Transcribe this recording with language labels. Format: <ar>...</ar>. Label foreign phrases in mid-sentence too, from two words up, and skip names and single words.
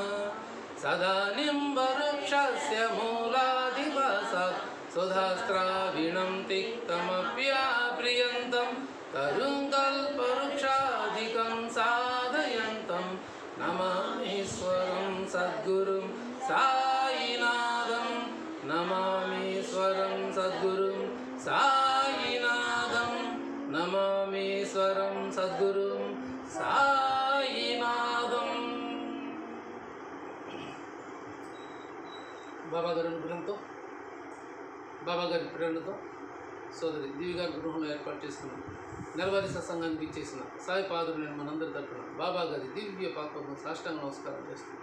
<sa>सदा निम्बवृक्षस्य मूलाधिवासात् सुधास्त्राविणं तिक्तमप्याप्रियन्तं करुङ्कल्पवृक्षाधिकं साधयन्तं नमामीश्वरं सद्गुरुं साईनाथं। नमामीश्वरं सद्गुरुं साईनाथं। नमामीश्वरं सद्गुरुं साईनाथं।</sa> <te>బాబా గారి అనుగ్రహంతో, బాబా గారి ప్రేరణతో సోదరి దివి గారి గృహంలో ఏర్పాటు చేసుకున్న నెలవారీ సత్సంగానికి ఇచ్చేసిన సాయి పాదులు నేను మనందరి తరపున బాబా గారి దివ్య పాపకు సాష్టాంగ నమస్కారం చేస్తున్నాను.</te>